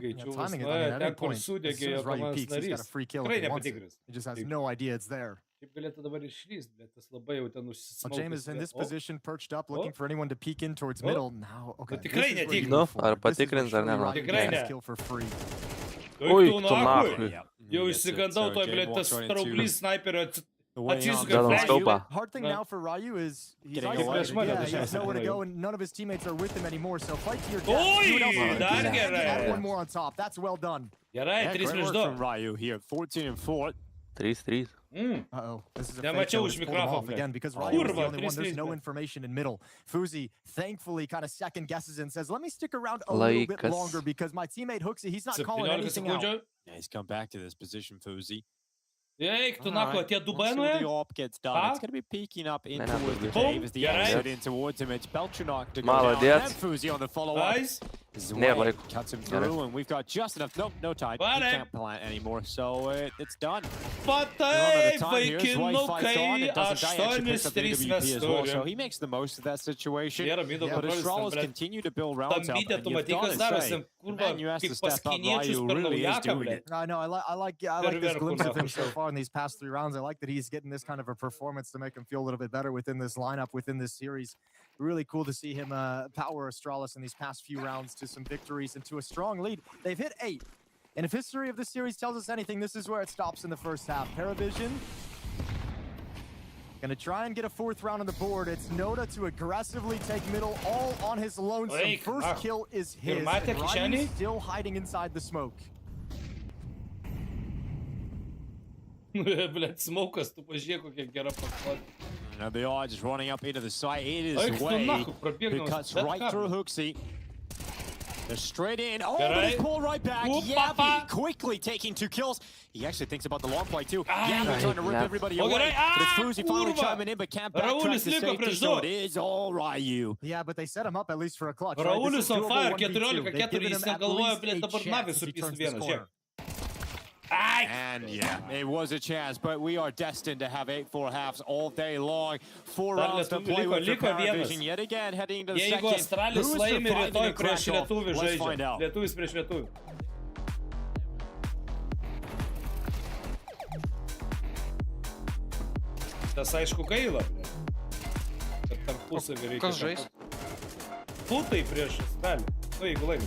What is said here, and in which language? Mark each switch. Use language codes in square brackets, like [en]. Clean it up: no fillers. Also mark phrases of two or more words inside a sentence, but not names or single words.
[en] Timing it. At any point, as soon as Ryu peeks, he's got a free kill if he wants it. He just has no idea it's there. James is in this position, perched up, looking for anyone to peek in towards middle. Now, okay. No, [lt] ar patikrins ar ne? [en] Kill for free. [lt] Ui, tu nahui. Jau išsigandau, toj, blė, tas straublys sniperio [en] Hard thing now for Ryu is he's isolated. Yeah, he has nowhere to go, and none of his teammates are with him anymore. So fight to your death. Add one more on top. That's well done. Yeah, great work from Ryu here. 14-4. 3-3. Uh-oh. This is a fake show. Pull them off again because Ryu is the only one. There's no information in middle. Fuzi thankfully kind of second guesses and says, let me stick around a little bit longer because my teammate Hooksy, he's not calling anything out. Yeah, he's come back to this position, Fuzi. [lt] Eik, tu nako, tie du [en] the op gets done. It's going to be peeking up in towards the cave as the exit in towards him. It's Beltranok to go down. And Fuzi on the follow-up. Zway cuts him through, and we've got just enough. Nope, no time. He can't plant anymore, so it's done. [lt] Patai, vaikinukai, 8-3 mes [en] So [lt] turim. [en] he makes the most of that situation. [lt] Nėra mido [en] But [lt] kontrolės, Astralis ten, blet. [en] continue to build rounds up, [lt] Tambytė, [en] and [lt] tu [en] you've [lt] matai, [en] got [lt] kas [en] to [lt] darosi, [en] say, [lt] kurva, [en] man, you have to [lt] kaip [en] step [lt] pas [en] up. [lt] kiniečius [en] Ryu [lt] per [en] really is [lt] naujaką, [en] doing [lt] blet. [en] it. I know. I like this glimpse of him so far in these past 3 rounds. I like that he's getting this kind of a performance to make him feel a little bit better within this lineup, within this series. Really cool to see him power Astralis in these past few rounds to some victories and to a strong lead. They've hit 8. And if history of this series tells us anything, this is where it stops in the first half. Paravision gonna try and get a 4th round on the board. It's Noda to aggressively take middle, all on his lonesome. First kill is his. Ryu still hiding inside the smoke. [lt] Blet, smokas, tu pažiūrėk, kokia gera paklotė. [en] Now they are just running up into the site. It is Way who cuts right through Hooksy. They're straight in. Oh, but he's pulled right back. Yappy quickly taking 2 kills. He actually thinks about the long play too. Yappy trying to rip everybody away. But it's Fuzi finally chiming in, but can't backtrack to safety, so it is all Ryu. Yeah, but they set him up at least for a clutch. Raulis on fire, 14-4, [lt] jis negalvoja, blet, dabar nagai supystų vieną, žiūrėk. [en] And yeah, it was a chance, but we are destined to have 8-4 halves all day long. 4 rounds to play with for Paravision yet again, heading into the second. [lt] Jeigu Astralis laimi rytoj prieš lietuvį [en] Let's find [lt] žaidžia. [en] out. [lt] Lietuvis prieš lietuvį. Tas aišku gaila. Kad tarpusavį reikia. Kas žais? Putai prieš Astralį. Nu, jeigu laimi.